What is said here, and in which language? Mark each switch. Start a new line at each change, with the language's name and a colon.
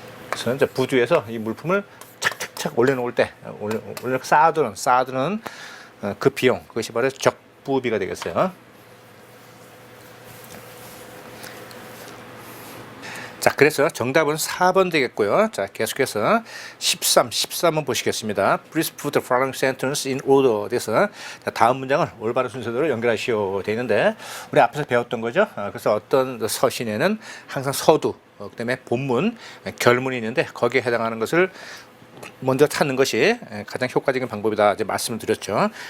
Korean: 그래서 이제 부두에서 이 물품을 착착착 올려놓을 때 쌓아두는 그 비용, 그것이 바로 적부비가 되겠어요. 자, 그래서 정답은 4번 되겠고요. 자, 계속해서 13번 보시겠습니다.
English: Please put the following sentence in order.
Korean: 그래서 다음 문장을 올바른 순서대로 연결하시오 되어 있는데, 우리 앞에서 배웠던 거죠. 그래서 어떤 서신에는 항상 서두, 그다음에 본문, 결문이 있는데 거기에 해당하는 것을 먼저 찾는 것이 가장 효과적인 방법이다 이제 말씀을 드렸죠.